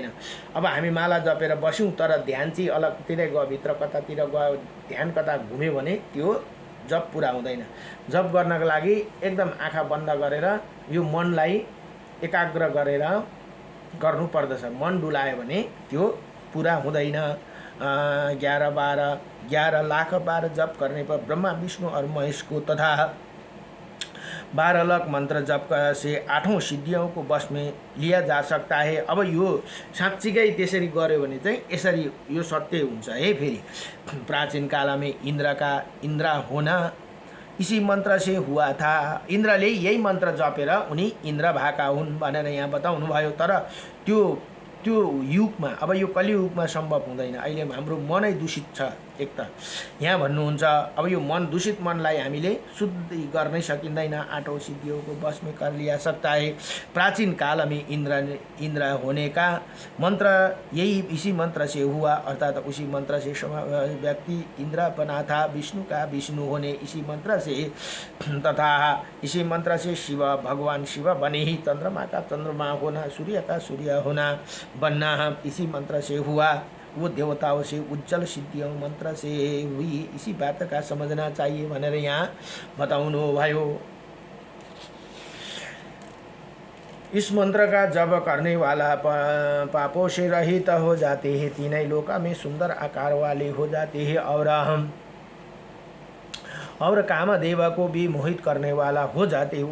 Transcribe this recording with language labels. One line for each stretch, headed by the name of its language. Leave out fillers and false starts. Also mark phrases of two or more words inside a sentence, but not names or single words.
Nepali: अब हामी माला जपेर बस्यौँ तर ध्यान चाहिँ अलगतिरै गयो, भित्र कतातिर गयो, ध्यान कता घुम्यो भने त्यो जप पुरा हुँदैन। जप गर्नको लागि एकदम आँखा बन्द गरेर यो मनलाई एकाग्र गरेर गर्नु पर्दछ। मन डुलायो भने त्यो पुरा हुँदैन।
Hindi: 11 लाख बार जप करने पर ब्रह्मा विष्णु और महेश को तथा 12 लाख मंत्र जप से 8 सिद्धियों को बस में लिया जा सकता है।
Nepali: अब यो साँच्चीकै त्यसरी गर्यो भने चाहिँ यसरी यो सत्य हुन्छ है।
Hindi: फेरि प्राचीन काल में इंद्र होना इसी मंत्र से हुआ था।
Nepali: इंद्रले यही मंत्र जपेर उनी इंद्र भाका हुन् भनेर यहाँ बताउनु भयो। तर त्यो युगमा, अब यो कलियुगमा सम्भव हुँदैन। अहिले हाम्रो मनै दूषित छ। एक त यहाँ भन्नुहुन्छ अब यो मन दूषित मनलाई हामीले शुद्ध गर्नै सकिँदैन।
Hindi: 8 सिद्धियों को बस में कर लिया सकता है। प्राचीन काल में इंद्र होने का मंत्र यही इसी मंत्र से हुआ, अर्थात उसी मंत्र से व्यक्ति इंद्र बना था। विष्णु का विष्णु होने इसी मंत्र से तथा इसी मंत्र से शिव भगवान शिव बने ही। चंद्रमा का चंद्रमा होना, सूर्य का सूर्य होना बनना इसी मंत्र से हुआ। वो देवताओं से उज्जवल सिद्धियों मंत्र से हुई। इसी बात का समझना चाहिए
Nepali: भनेर यहाँ बताउनु भयो।
Hindi: इस मंत्र का जप करने वाला पापों से रहित हो जाते हैं, तीनों लोक में सुंदर आकार वाले हो जाते हैं और कामदेव को भी मोहित करने वाला हो जाते हैं।